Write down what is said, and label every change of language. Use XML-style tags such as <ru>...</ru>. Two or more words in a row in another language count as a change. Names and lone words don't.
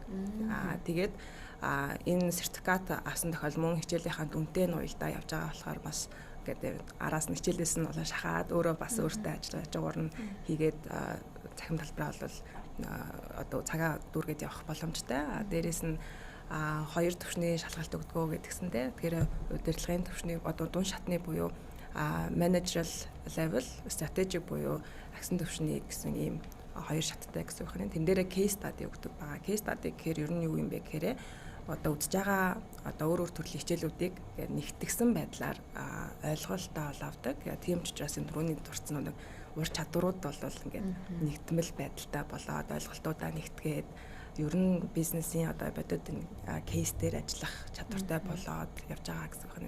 <mn>Тэгээд энэ сертификат авсан тохиол мөн хичээлийнхаа дүнтэй нь уялдаа явж байгаа болохоор бас ингээд араас нь хичээлээс нь бол шахаад өөрөө бас өөртөө ажуугаар нь хийгээд захим талбараа бол одоо цагаа дүүргээд явах боломжтой. Дээрээс нь 2 төвшний шалгалт өгдөгөө гэдгсэндээ тэгэхээр удирдлагын төвшний одоо дунд шатны буюу</mn> <en>managerial level,</en> <mn>strategic буюу агсан төвшний гэсэн ийм 2 шаттай гэсэн үг байна. Тэн дээрээ</mn> <en>case study</en> <mn>өгдөг байгаа.</mn> <en>Case study</en> <mn>гэхээр ер нь юу юм бэ гэхээр одоо үзэж байгаа одоо өөр төрлийн хичээлүүдийг нэгтгэсэн байдлаар ойлголтоо авдаг. Тийм ч учраас энэ түрүүний дурдсан нэг ур чадварууд бол ингээд нэгтгэмэл байдалтай болоод ойлголтуудаа нэгтгээд ер нь бизнесийн одоо бодит кейс дээр ажиллах чадвартай болоод явж байгаа гэсэн үг.</mn>